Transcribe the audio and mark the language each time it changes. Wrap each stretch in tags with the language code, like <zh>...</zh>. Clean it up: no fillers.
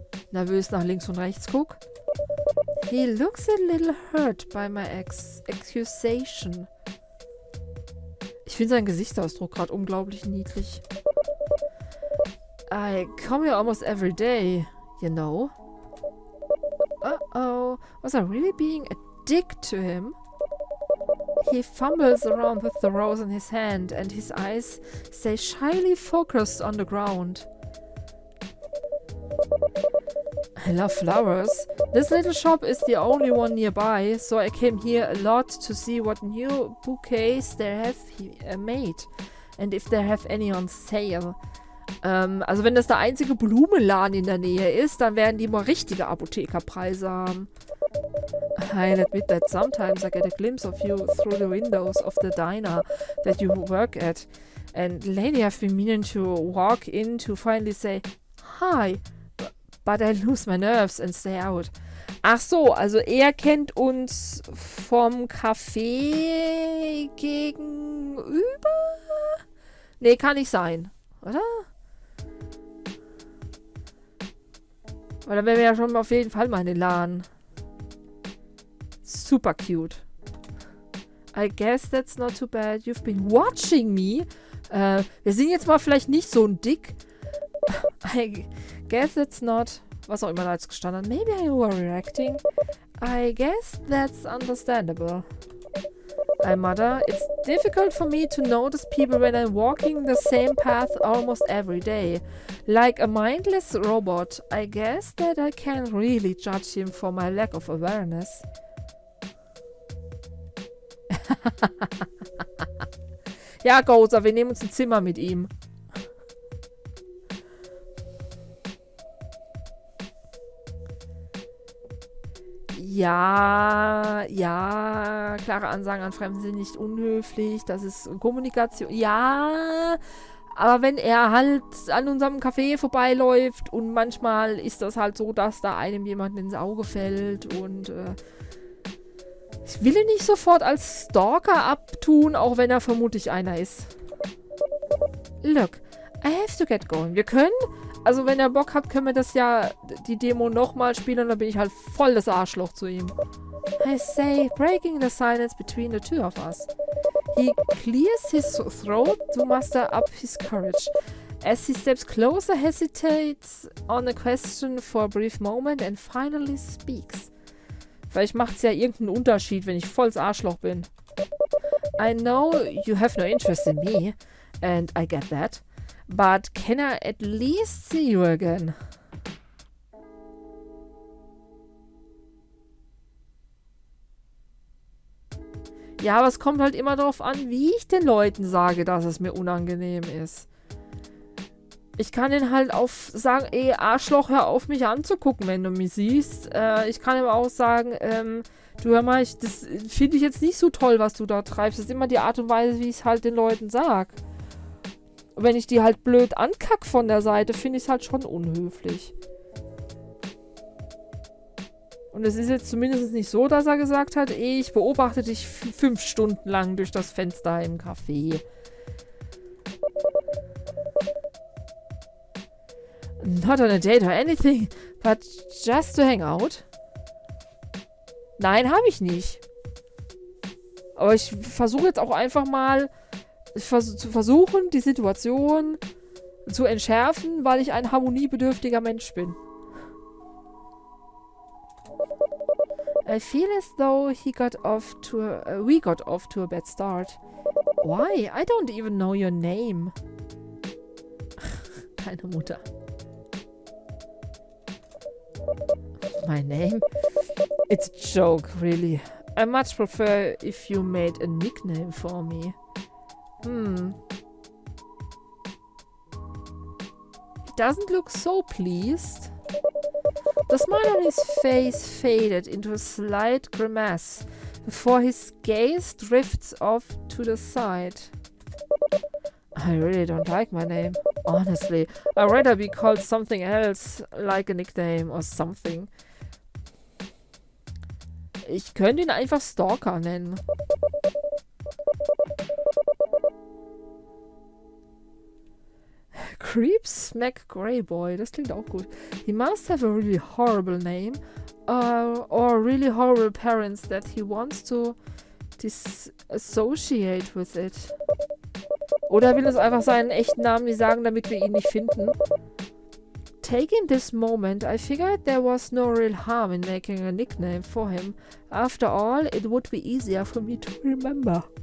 <de>Nervös nach links und rechts guck.</de> <en>He looks a little hurt by my accusation.</en> <de>Ich finde seinen Gesichtsausdruck gerade unglaublich niedlich.</de> <en>I come here almost every day, you know. Oh, was I really being a dick to him? He fumbles around with the rose in his hand, and his eyes stay shyly focused on the ground. I love flowers. This little shop is the only one nearby, so I came here a lot to see what new bouquets they have made and if they have any on sale.</en> <de>Also wenn das der einzige Blumenladen in der Nähe ist, dann werden die mal richtige Apothekerpreise haben.</de> <en>I'll admit that sometimes I get a glimpse of you through the windows of the diner that you work at. And lately I've been meaning to walk in to finally say, hi, but I lose my nerves and stay out.</en> <de>Ach so, also er kennt uns vom Café gegenüber? Nee, kann nicht sein, oder? Weil dann wären wir ja schon auf jeden Fall mal in den Laden.</de> <en>Super cute. I guess that's not too bad. You've been watching me.</en> <de>Wir sind jetzt mal vielleicht nicht so ein Dick.</de> <en>I guess that's not...</en> <de>Was auch immer da jetzt gestanden hat.</de> <en>Maybe I overreacting. I guess that's understandable. I mutter. It's difficult for me to notice people when I'm walking the same path almost every day. Like a mindless robot. I guess that I can't really judge him for my lack of awareness.</en> <de>Ja, Gozer, wir nehmen uns ein Zimmer mit ihm. Ja, klare Ansagen an Fremden sind nicht unhöflich, das ist Kommunikation. Ja, aber wenn er halt an unserem Café vorbeiläuft und manchmal ist das halt so, dass da einem jemand ins Auge fällt und ich will ihn nicht sofort als Stalker abtun, auch wenn er vermutlich einer ist.</de> <en>Look, I have to get going.</en> <de>Wir können, also wenn ihr Bock habt, können wir das ja, die Demo nochmal spielen und dann bin ich halt voll das Arschloch zu ihm.</de> <en>I say, breaking the silence between the two of us. He clears his throat to muster up his courage. As he steps closer, hesitates on a question for a brief moment and finally speaks.</en> <de>Vielleicht macht es ja irgendeinen Unterschied, wenn ich volles Arschloch bin.</de> <en>I know you have no interest in me, and I get that. But can I at least see you again?</en> <de>Ja, aber es kommt halt immer darauf an, wie ich den Leuten sage, dass es mir unangenehm ist. Ich kann den halt sagen, ey, Arschloch, hör auf, mich anzugucken, wenn du mich siehst. Ich kann aber auch sagen, du hör mal, das finde ich jetzt nicht so toll, was du da treibst. Das ist immer die Art und Weise, wie ich es halt den Leuten sag. Und wenn ich die halt blöd ankack von der Seite, finde ich es halt schon unhöflich. Und es ist jetzt zumindest nicht so, dass er gesagt hat, ey, ich beobachte dich 5 Stunden lang durch das Fenster im Café.</de> <en>Not on a date or anything, but just to hang out.</en> <de>Nein, habe ich nicht. Aber ich versuche jetzt auch einfach mal zu versuchen, die Situation zu entschärfen, weil ich ein harmoniebedürftiger Mensch bin.</de> <en>I feel as though we got off to a bad start. Why? I don't even know your name.</en> <de>Deine Mutter.</de> <en>My name? It's a joke, really. I much prefer if you made a nickname for me. He doesn't look so pleased. The smile on his face faded into a slight grimace before his gaze drifts off to the side. I really don't like my name. Honestly, I'd rather be called something else, like a nickname or something.</en> <de>Ich könnte ihn einfach Stalker nennen. Creep Smack Greyboy, das klingt auch gut.</de> <en>He must have a really horrible name or really horrible parents that he wants to disassociate with it.</en> <de>Oder will es einfach seinen echten Namen nicht sagen, damit wir ihn nicht finden.</de> <en>Taking this moment, I figured there was no real harm in making a nickname for him. After all, it would be easier for me to remember.</en>